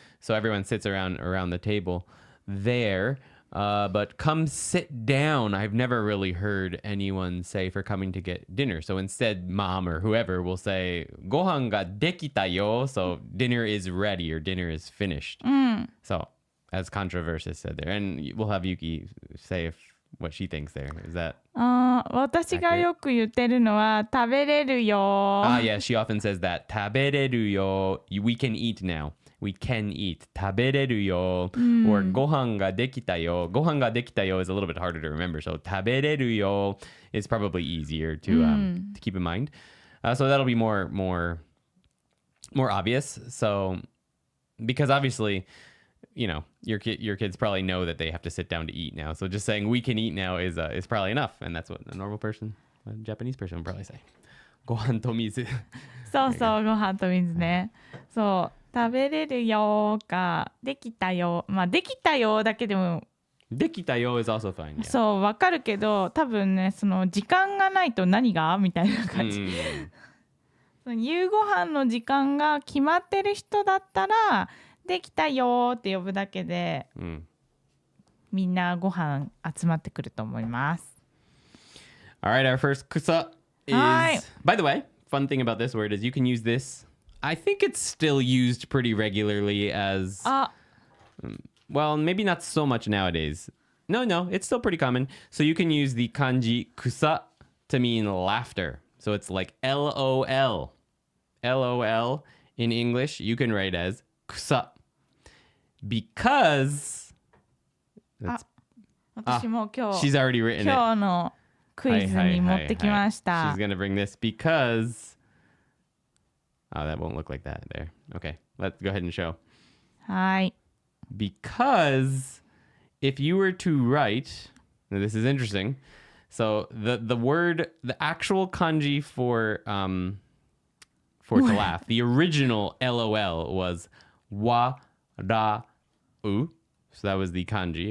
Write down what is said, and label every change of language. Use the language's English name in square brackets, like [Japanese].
[English] So everyone sits around the table there. But come sit down, I've never really heard anyone say for coming to get dinner. So instead, mom or whoever will say, [Japanese] ご飯ができたよ. [English] So dinner is ready or dinner is finished. So as Controversious said there. And we'll have Yuki say what she thinks there. Is that [Japanese] 私がよく言ってるのは食べれるよ。 [English] Yeah, she often says that. [Japanese] 食べれるよ. [English] We can eat now. We can eat. [Japanese] 食べれるよ.Or ご飯ができたよ. ご飯ができたよ [English] is a little bit harder to remember. So [Japanese] 食べれるよ [English] is probably easier to keep in mind. So that'll be more obvious. So because obviously, you know, your kids probably know that they have to sit down to eat now. So just saying we can eat now is probably enough. And that's what a normal person, a Japanese person would probably say. [Japanese] ご飯と水。そうそう、ご飯と水ね。そう。食べれるよかできたよ、まあできたよだけでもできたよ [English] is also fine、yeah. [Japanese] そうわかるけど多分ねその時間がないと何がみたいな感じ、その夕ご飯の時間が決まってる人だったらできたよって呼ぶだけで、みんなご飯集まってくると思います。 [English] Alright, our first kusa is by the way, fun thing about this word is you can use this. I think it's still used pretty regularly as... well, maybe not so much nowadays. No, it's still pretty common. So you can use the kanji kusa to mean laughter. So it's like LOL. LOL in English, you can write as kusa. Because... she's already written it. [Japanese] 今日のクイズに持ってきました。 [English] She's going to bring this because... Oh, that won't look like that there. Okay, let's go ahead and show. [Japanese] はい。 [English] Because if you were to write, now this is interesting. So the actual kanji for to laugh, the original LOL was wa ra u. So that was the kanji.